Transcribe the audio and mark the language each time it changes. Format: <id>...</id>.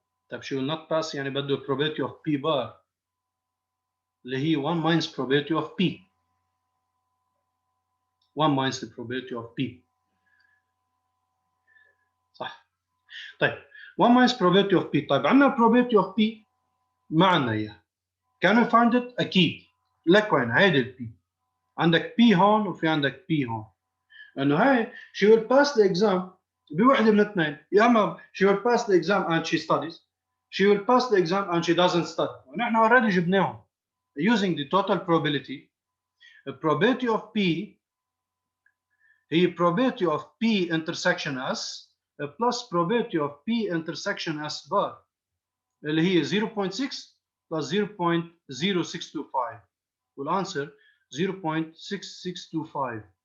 <ar>طيب</ar> <en>she will not pass</en> <ar>يعني بده</ar> <en>probability of P bar</en> <ar>اللي هي</ar> <en>1 minus probability of P. 1 minus the probability of P.</en> <ar>صح.</ar> <en>طيب 1 minus probability of P.</en> <ar>طيب عندنا</ar> <en>probability of P</en> <ar>ما عندنا اياه.</ar> <en>Can we find it؟</en> <ar>اكيد. لك وين هيدي ال P. عندك P هون وفي عندك P هون. انه هاي</ar> <en>she will pass the exam</en> <ar>بوحده من الاثنين، يا اما</ar> <en>she will pass the exam and she studies، she will pass the exam and she doesn't study.</en> <ar>ونحن</ar> <en>already</en> <ar>جبناهم</ar> <en>using the total probability. The probability of P</en> <ar>هي</ar> <en>probability of P intersection S plus probability of P intersection S bar</en> <ar>اللي هي</ar> <en>0.6 plus 0.0625</en> <ar>والانسر</ar> <en>0.6625.</en>